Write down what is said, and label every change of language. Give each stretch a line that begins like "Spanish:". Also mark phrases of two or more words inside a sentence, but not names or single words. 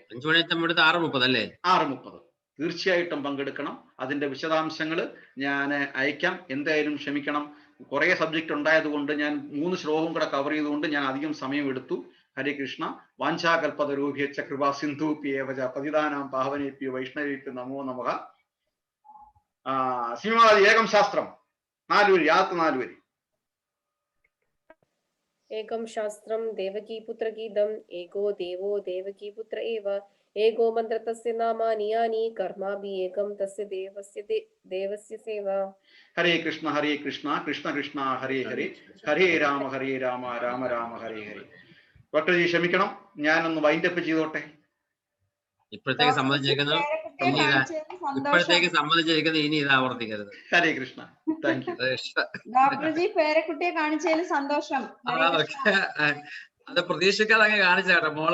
Malayalam: 5 മണി 6:30 അല്ലേ? 6:30 തീർച്ചയായിട്ടും പങ്കെടുക്കണം. അതിന്റെ വിശദാംശങ്ങൾ ഞാൻ അയക്കാം. എന്തായാലും ക്ഷമിക്കണം, കുറെ സബ്ജക്റ്റ് ഉണ്ടായതുകൊണ്ട് ഞാൻ 3 ശ്ലോകം കൂടെ കവർ ചെയ്തുകൊണ്ട് ഞാൻ അധികം സമയം എടുത്തു.
Sanskrit: ഹരേ കൃഷ്ണ. വാഞ്ചാകൽപതരൂഭ്യശ്ച കൃപാ സിന്ധൂപ്യേവച പതിതാനാം പാവനേഭ്യോ വൈഷ്ണവേഭ്യോ നമോ നമഃ. ശ്രീമദ് ഏകം ശാസ്ത്രം
Malayalam: 4 വരി, ആദ്യത്തെ 4 വരി.
Sanskrit: एकं शास्त्रं देवकीपुत्रगीतम् एको देवो देवकीपुत्र एव एको मन्त्र तस्य नामानि यानि कर्माभि एकं तस्य देवस्य सेवा. ഹരേ കൃഷ്ണ കൃഷ്ണ കൃഷ്ണ ഹരേ ഹരേ ഹരേ രാമ രാമ രാമ ഹരേ ഹരേ.
Malayalam: ഡോക്ടർജി ക്ഷമിക്കണം, ഞാനൊന്ന് വൈൻഡപ്പ് ചെയ്തോട്ടെ. ഇപ്പോഴത്തേക്ക് സമ്മതിച്ചിരിക്കുന്നു, ഇനി ഇത് ആവർത്തിക്കരുത്.
Sanskrit: ഹരേ കൃഷ്ണ.
English: thank you.
Malayalam: ഡോക്ടർജി പേരക്കുട്ടിയെ കാണിച്ചതിൽ സന്തോഷം. അത് പ്രതീക്ഷിക്കാതെ അങ്ങ് കാണിച്ച കേട്ടോ.